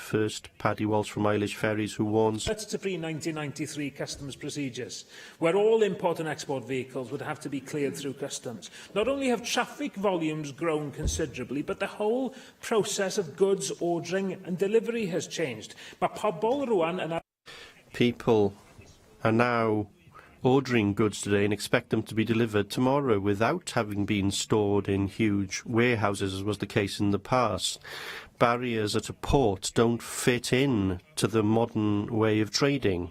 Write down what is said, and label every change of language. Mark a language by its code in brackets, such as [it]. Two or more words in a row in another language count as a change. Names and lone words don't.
[en] First, Paddy Walsh from Irish Ferries, who warns... That's to pre-1993 customs procedures, where all import and export vehicles would have to be cleared through customs. Not only have traffic volumes grown considerably, but the whole process of goods ordering and delivery has changed. [cy] Mae pobl rwan yn... [en] People are now ordering goods today and expect them to be delivered tomorrow without having been stored in huge warehouses, as was the case in the past. Barriers at a port don't fit in to the modern way of trading.